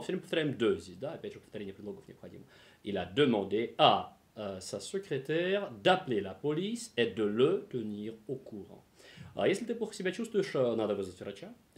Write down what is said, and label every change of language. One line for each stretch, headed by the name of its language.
Russian: Все время повторяем de здесь, да, опять же повторение предлогов необходимо.
French: Il a demandé à sa secrétaire d'appeler la police et de le tenir au courant.
Russian: Если ты плохо себя чувствуешь, надо вызвать врача.